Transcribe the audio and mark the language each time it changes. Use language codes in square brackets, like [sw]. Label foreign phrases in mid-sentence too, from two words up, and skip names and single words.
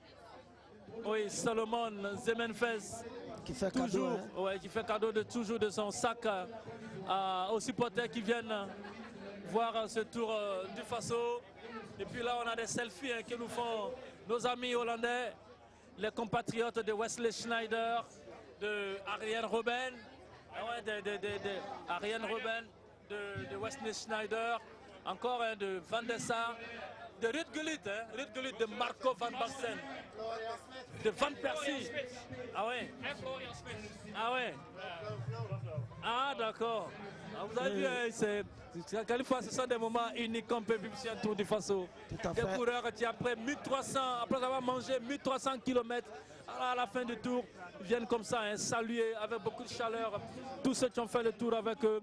[fr] Oui, Salomon Zemenfez, qui fait cadeau, toujours, qui fait cadeau toujours de son sac aux supporters qui viennent voir ce Tour du Faso. Et puis là, on a des selfies que nous font nos amis hollandais, les compatriotes de Wesley Schneider, de Arjen Robben, Arjen Robben, de Wesley Schneider, encore de Van der Sar, de Ruud Gullit, de Marco van Basten, de Van Persie. Ah ouais. Ah ouais. Ah d'accord. Vous avez vu, quelquefois ce sont des moments uniques qu'on peut vivre sur un Tour du Faso. Des coureurs qui après avoir mangé 1300 km à la fin du tour, viennent comme ça saluer avec beaucoup de chaleur tous ceux qui ont fait le tour avec eux.